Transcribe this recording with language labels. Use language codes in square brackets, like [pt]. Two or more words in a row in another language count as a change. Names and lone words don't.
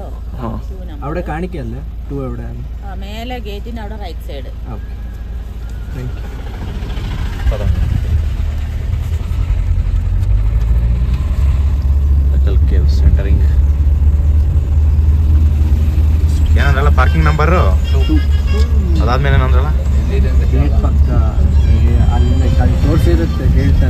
[ml] അവിടെ കാണിക്കല്ലേ 2 എവിടെ? മേലെ ഗേറ്റിന് അവിടെ [en] right side. [kn] ಸೆಂಟರಿಂಗ್ ಏನಂದ್ರಲ್ಲ [en] parking number [kn] 2. ಅದಾದ್ಮೇಲೆ ಏನಂದ್ರಲ್ಲ ಗೇಟ್ ಪಕ್ಕ ಅಲ್ಲಿ ತೋರಿಸಿರುತ್ತೆ, ಹೇಳ್ತಾರೆ.